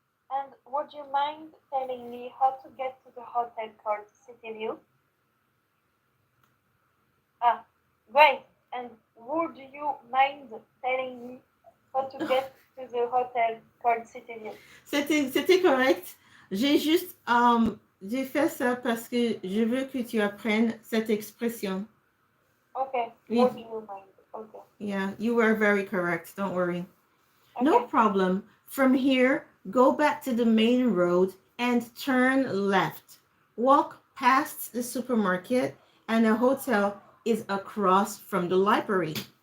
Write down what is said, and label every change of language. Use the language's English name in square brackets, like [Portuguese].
[English] And would you mind telling me how to get to the hotel called City View? Ah, great! And would you mind telling me how to get to the hotel called City View? [French] C'était correct. J'ai fait ça parce que je veux que tu apprennes cette expression. [English] Okay, [French] Oui. [English] would you mind? Okay. Yeah, you were very correct. Don't worry. Okay. No problem. From here, go back to the main road and turn left. Walk past the supermarket, and the hotel is across from the library.